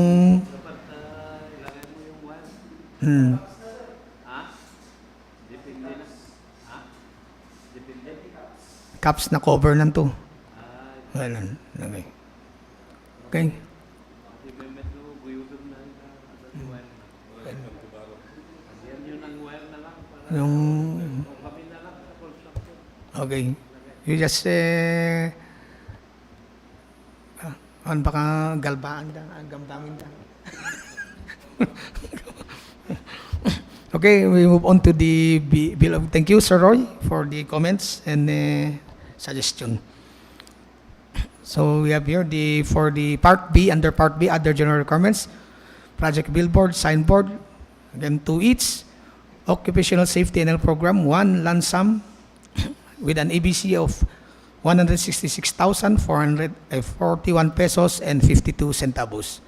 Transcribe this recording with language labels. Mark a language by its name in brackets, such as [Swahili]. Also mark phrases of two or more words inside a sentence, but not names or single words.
[Filipino] Caps na cover lang to. [English] Well, okay. Okay. [Filipino] Yung... [English] Okay. You just [Filipino] ano baka galbaan da, gambangin da. [English] Okay, we move on to the bill of. Thank you, Sir Roy, for the comments and suggestion. So we have here for the Part B, under Part B, other general requirements, project billboard, signboard, again 2 each, occupational safety and health program, 1 lump sum with an ABC of 166,441 pesos and 52 centavos.